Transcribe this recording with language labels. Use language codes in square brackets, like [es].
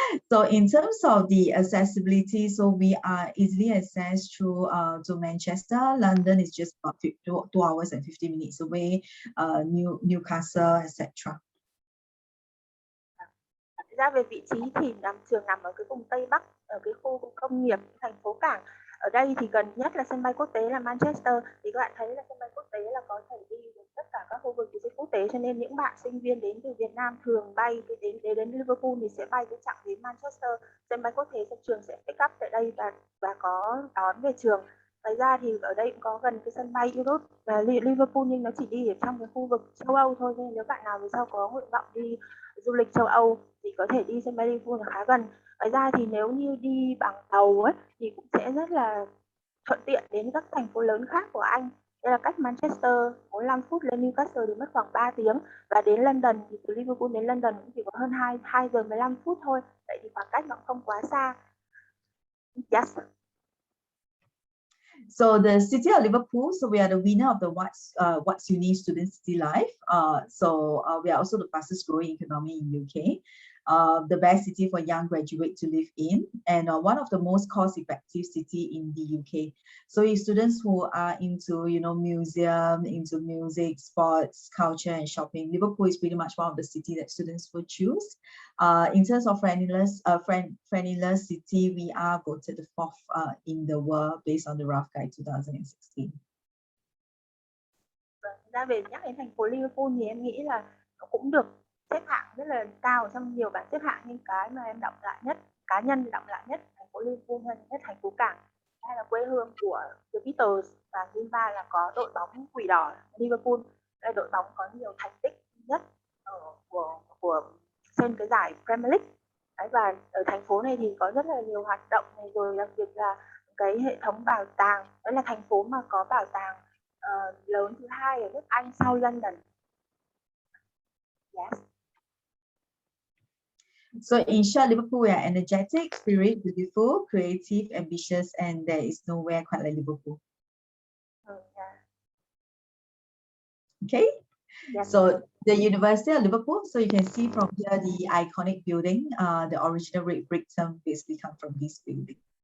[en] So in terms of the accessibility, so we are easily accessed through to Manchester. London is just about 2 hours and 50 minutes away. Newcastle, etc. [vi] Ra về vị trí thì trường nằm ở cái vùng Tây Bắc, ở cái khu công nghiệp, thành phố cảng. Ở đây thì gần nhất là sân bay quốc tế là Manchester. Thì các bạn thấy là sân bay quốc tế là có thể đi đến tất cả các khu vực du lịch quốc tế, cho nên những bạn sinh viên đến từ Việt Nam thường bay đến Liverpool thì sẽ bay cái chặng đến Manchester. Sân bay quốc tế của trường sẽ pick up tại đây và có đón về trường. Ngoài ra thì ở đây cũng có gần cái sân bay Europe và Liverpool, nhưng nó chỉ đi ở trong cái khu vực châu Âu thôi, nên nếu bạn nào về sau có nguyện vọng đi du lịch châu Âu thì có thể đi sân bay Liverpool là khá gần. Ngoài ra thì nếu như đi bằng tàu ấy thì cũng sẽ rất là thuận tiện đến các thành phố lớn khác của Anh. Đây là cách Manchester 45 phút, lên Newcastle thì mất khoảng 3 tiếng, và đến London thì từ Liverpool đến London cũng chỉ có hơn 2 giờ 15 phút thôi. Vậy thì khoảng cách nó không quá xa. [en] Yes. So the city of Liverpool, so we are the winner of the What's Uni Student City Life. We are also the fastest growing economy in UK. The best city for young graduates to live in, and one of the most cost-effective city in the UK. So if students who are into, museum, into music, sports, culture, and shopping, Liverpool is pretty much one of the city that students will choose. In terms of friendliness city, we are voted the 4th in the world based on the Rough Guide 2016. [vi] Ra về nhắc đến thành phố Liverpool thì em nghĩ là nó cũng được xếp hạng rất là cao trong nhiều bảng xếp hạng, nhưng cái mà em đọc lại nhất, cá nhân đọc lại nhất, thành phố Liverpool hơn nhất thành phố cảng, hay là quê hương của The Beatles, và thứ ba là có đội bóng quỷ đỏ Liverpool. Đây đội bóng có nhiều thành tích nhất của trên cái giải Premier League. Đấy, và ở thành phố này thì có rất là nhiều hoạt động này, rồi đặc biệt là cái hệ thống bảo tàng. Đó là thành phố mà có bảo tàng lớn thứ 2 ở nước Anh sau London. [en] Yes. So in short, Liverpool, we are energetic, spirit, beautiful, creative, ambitious, and there is nowhere quite like Liverpool. Yeah. Okay. Yes. So the University of Liverpool, so you can see from here the iconic building, the original red brick term basically come from this building.